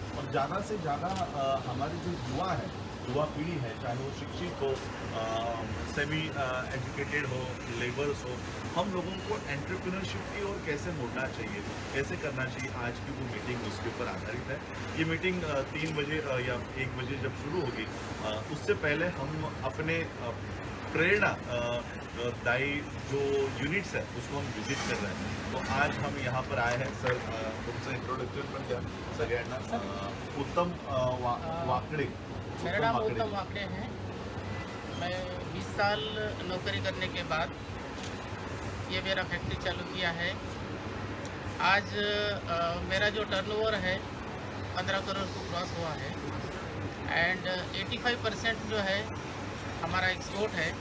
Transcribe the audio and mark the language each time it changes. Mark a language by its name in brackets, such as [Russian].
[Hindi] और ज़्यादा से ज़्यादा हमारे जो युवा पीढ़ी है, चाहे वो शिक्षित हो, सेमी एजुकेटेड हो, लेबर्स हो, हम लोगों को एंटरप्रेन्योरशिप की ओर कैसे मुड़ना चाहिए, कैसे करना चाहिए, आज की वो मीटिंग उसके ऊपर आधारित है. ये मीटिंग 3 बजे या 1 बजे जब शुरू होगी, उससे पहले हम अपने प्रेरणा दाई जो यूनिट्स है उसको हम विजिट कर रहे हैं. तो आज हम यहाँ पर आए हैं. [Marathi] सर, तुमचं इंट्रोडक्शन पण द्या सगळ्यांना. उत्तम वाकडे. [Hindi] मेरा नाम उत्तम वाकड़े है. मैं 20 साल नौकरी करने के बाद ये मेरा फैक्ट्री चालू किया है. आज मेरा जो टर्नओवर है 15 करोड़ को क्रॉस हुआ है एंड 85% जो है हमारा एक्सपोर्ट है.